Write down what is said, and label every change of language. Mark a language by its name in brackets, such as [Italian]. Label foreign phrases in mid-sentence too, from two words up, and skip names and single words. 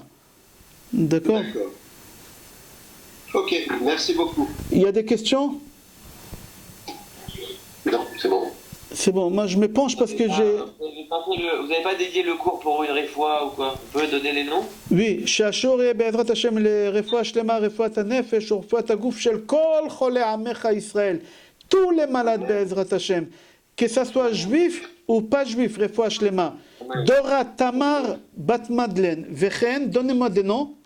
[French] D'accord? D'accord. Ok, merci beaucoup. Il y a des questions? Non, c'est bon. C'est bon, moi je me penche parce que j'ai... Vous n'avez pas dédié le cours pour une réfoua ou quoi? Vous pouvez donner les noms? Oui, [Hebrew] שהשור יהיה בעזרת השם לרפואה שלמה, רפואת הנפש ורפואת הגוף של כל חולי עמך ישראל. [French] tous les malades [Hebrew] בעזרת השם. [French] Que ça soit juif ou pas juif, [Hebrew] רפואה שלמה. דורה תמר בת מדלן, וכן, [French] donnez-moi des noms.